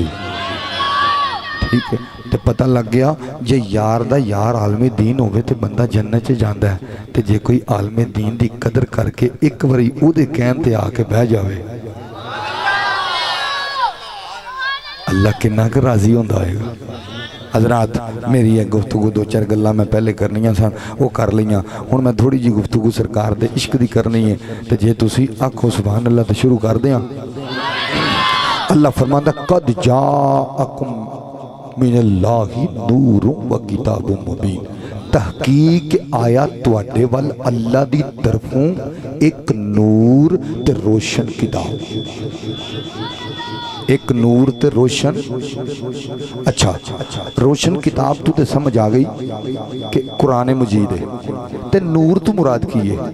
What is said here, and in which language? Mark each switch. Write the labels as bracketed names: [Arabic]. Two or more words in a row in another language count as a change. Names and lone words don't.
[Urdu] ٹھیک ہے, [Punjabi] تو پتہ لگ گیا جے یار دا یار عالم دین ہووے تو بندہ جنت چ جاندا ہے، تو جے کوئی عالم دین کی قدر کرکے ایک باری اوہدے کہن تے آکے بہہ جاوے، اللہ کنا ک راضی ہوندا ہوئےگا. حضرات میری ایک گفتگو دو چار گلاں میں پہلے کرنیاں سن وہ کر لئیاں، ہن میں تھوڑی جی گفتگو سرکار دے عشق دی کرنی ہے. تو جے تسی آکھو [Arabic] سبحان الله [Punjabi] تو شروع کر دیں۔ اللہ فرماندا [Arabic] قد جاءكم من الله نور وكتاب مبين, [Punjabi] تحقیق آیا تہاڈے ول اللہ دی طرفوں ایک نور تے روشن کتاب، ایک نور تے روشن. اچھا روشن کتاب تو تے سمجھ آ گئی کہ قرآن مجید ہے، تے نور تو مراد کی ہے?